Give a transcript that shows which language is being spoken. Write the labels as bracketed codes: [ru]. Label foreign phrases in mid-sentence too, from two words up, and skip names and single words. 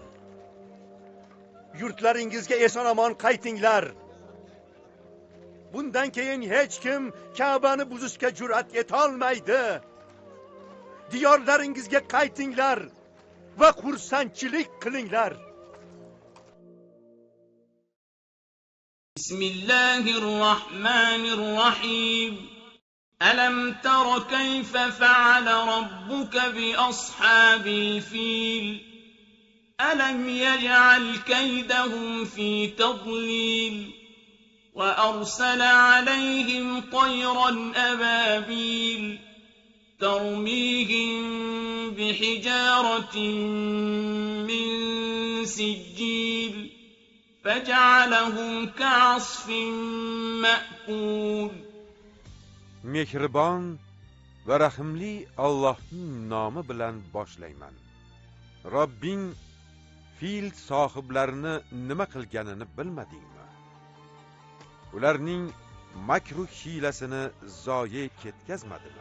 [uz] Yurtlaringizga eson-omon qaytinglar. Bundan keyin hech kim Ka'bani buzishga jur'at etolmaydi. Diyorlaringizga qaytinglar va xursandchilik qilinglar. [ar] بسم الله الرحمن الرحيم. ألم تر كيف فعل ربك بأصحاب الفيل? ألم يجعل كيدهم في تضليل وأرسل عليهم طيرا أبابيل ترميهم بحجارة من سجيل فجعلهم كعصف مأكول. [uz] Mehribon va rahimli Allohning nomi bilan boshlayman. Robbing fil sohiblarini nima qilganini bilmadingmi? Ularning makru hiylasini zoye ketkazmadimi?